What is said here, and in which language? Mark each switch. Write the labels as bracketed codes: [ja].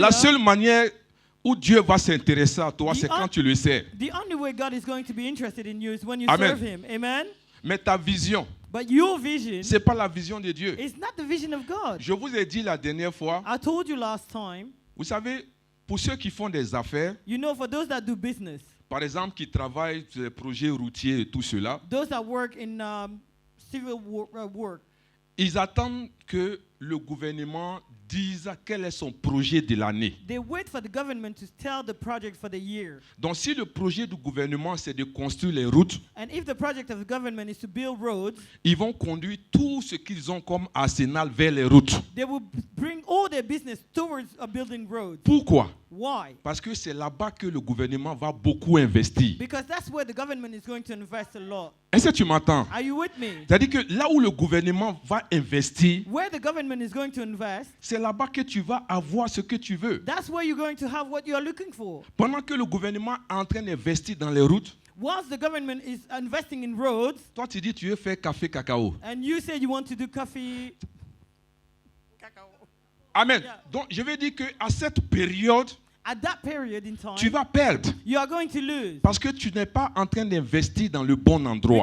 [fr] La seule manière où Dieu va s'intéresser à toi, [en] The [fr] c'est un- quand tu le sais. [en] The only way God is going to be interested in you is when you Amen. serve Him. Amen. [fr] Mais ta vision, [en] But your vision [fr] ce n'est pas la vision de Dieu. [en] is not the vision of God. [fr] Je vous ai dit la dernière fois, [en] I told you last time, [fr] vous savez, pour ceux qui font des affaires, [en] you know, for those that do business, [fr] par exemple, qui travaillent sur les projets routiers et tout cela, [en] those that work in civil work, [fr] ils attendent que le gouvernement dise quel est son projet de l'année. [en] they wait for the government to tell the project for the year. [fr] Donc si le projet du gouvernement c'est de construire les routes, [en] And if the project of the government is to build roads, [fr] ils vont conduire tout ce qu'ils ont comme arsenal vers les routes. [en] they will bring all their business towards building roads. [fr] Pourquoi? [en] Why? [fr] Parce que c'est là-bas que le gouvernement va beaucoup investir. [en] Because that's where the government is going to invest a lot. [fr] Est-ce que tu m'entends? [en] Are you with me? [fr] C'est-à-dire que là où le gouvernement va investir, [en] Where the government is going to invest, [fr] c'est là-bas que tu vas avoir ce que tu veux. [en] that's where you're going to have what you are looking for. [fr] Pendant que le gouvernement est en train d'investir dans les routes, [en] Once the government is investing in roads, [fr] toi tu dis tu veux faire café cacao. [en] and you say you want to do coffee, Amen. Yeah. [fr] Donc je veux dire qu'à cette période, [en] at that period in time, [fr] tu vas perdre. [en] you are going to lose. [fr] Parce que tu n'es pas en train d'investir dans le bon endroit.